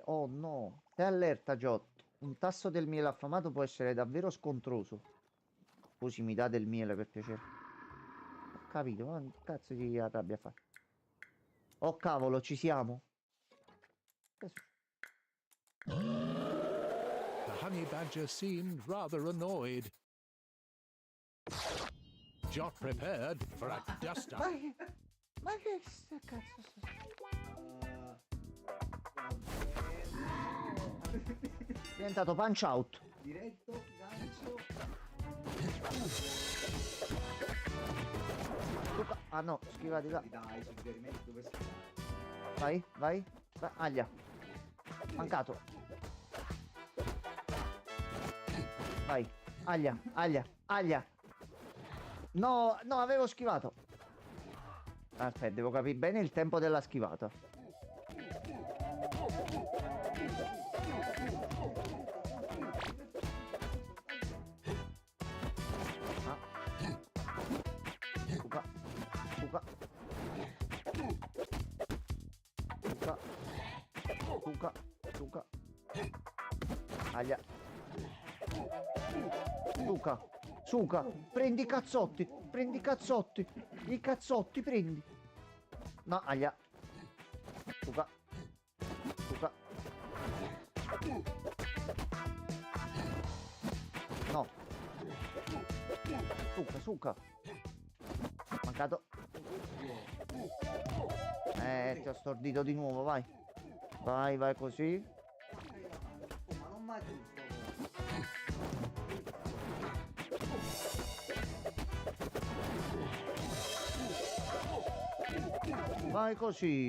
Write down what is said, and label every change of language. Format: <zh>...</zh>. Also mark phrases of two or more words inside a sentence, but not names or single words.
<it>Oh no. Stai allerta, Giotto. Un tasso del miele affamato può essere davvero scontroso. Scusi, mi dà del miele per piacere. Ho capito, ma che cazzo di arrabbia a fare? Oh cavolo, ci siamo. Che su-</it> <en>The honey badger seemed rather annoyed. Jot prepared for a dust-up.</en> <it>Ma che cazzo? È diventato</it> <en>punch out.</en> <it>Diretto, gancio. Ah no, schivati là. Dai, suggerimenti dove sta. Vai, vai. Aglia. Mancato. Vai. Aglia, aglia, aglia. No, no, avevo schivato. Aspetta, devo capire bene il tempo della schivata. Suca. Suca. Suca. Suca. Suca. Aglia. Suca. Suca. Prendi i cazzotti. Prendi i cazzotti. I cazzotti prendi. No, aglia. Suca. Suca. No. Suca, suca. Mancato. Ti ho stordito di nuovo, vai. Vai, vai così. Ma non mai giusto. Vai così.</it>